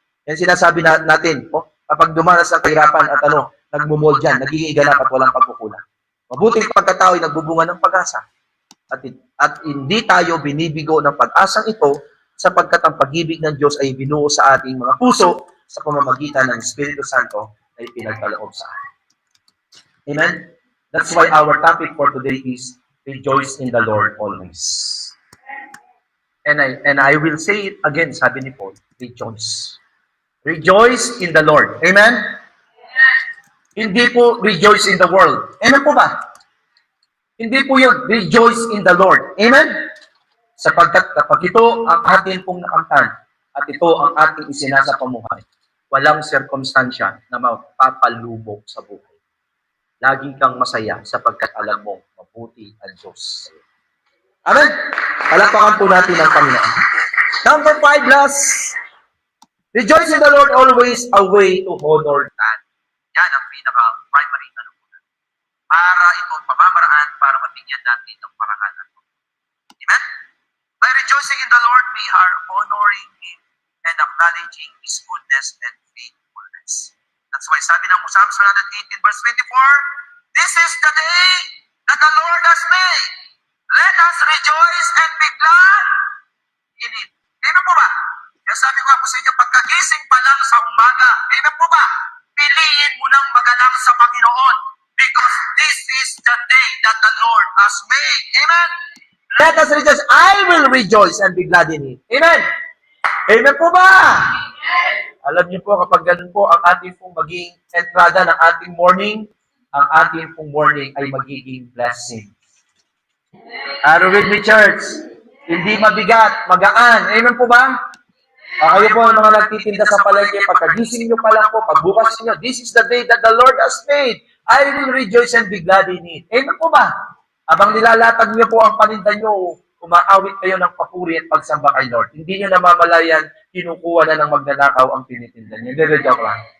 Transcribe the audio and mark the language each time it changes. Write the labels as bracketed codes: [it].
[tl] Yan sinasabi natin, kapag dumanas ang kahirapan at nagmumol dyan, nagiging ganap at walang pagkukulang. Mabuting pagkatao ay nagbubunga ng pag-asa. At hindi tayo binibigo ng pag-asang ito sapagkat ang pag-ibig ng Diyos ay binuo sa ating mga puso sa pamamagitan ng Espiritu Santo na ipinagkaloob sa atin. Amen? [en] That's why our topic for today is rejoice in the Lord always. And I will say it again, [tl] sabi ni Paul, [en] rejoice. Rejoice in the Lord. Amen? [tl] Hindi po [en] rejoice in the world. [tl] Amen po ba? Hindi po yun. [en] Rejoice in the Lord. Amen? [tl] Sapagkat kapag ito ang atin pong nakamtan at ito ang ating isinasa pamuhay, walang sirkumstansya na magpapalubog sa buhay. Lagi kang masaya sapagkat alam mo, mabuti ang Diyos. Amen? Palakpakan po natin ang Panginoon. [en] Number 5 last. Rejoice in the Lord always, a way to honor God. [tl] Yan ang pinaka-primary para itong pamamaraan para mabigyan natin ng parangalan. Amen? [en] By rejoicing in the Lord, we are honoring Him and acknowledging His goodness and faithfulness. That's why [tl] sabi ng [en] Psalms 118 verse 24, this is the day that the Lord has made. Let us rejoice and be glad in it. [tl] Amen po ba? Kaya sabi ko po sa inyo, pagkagising pa lang sa umaga, amen po ba? Piliin mo nang magalang sa Panginoon [en] because this is the day that the Lord has made. Amen? Let us rejoice. I will rejoice and be glad in it. [tl] Amen? Amen po ba? Alam niyo po, kapag ganun po ang ating pong maging entrada ng ating morning, ang ating pong morning ay magiging blessing. [en] Are you with me, church? [tl] Hindi mabigat, magaan. Amen po ba? Kayo po ang mga nagtitinda sa palengke, pagkagising nyo pa lang po, pagbukas nyo, [en] this is the day that the Lord has made. I will rejoice and be glad in it. [tl] Amen po ba? Abang nilalatag nyo po ang paninda nyo, umaawit kayo ng papuri at pagsamba kay Lord. Hindi nyo namamalayan, kinukuha na ng magnanakaw ang tinitinda nyo. Hindi, joke lang.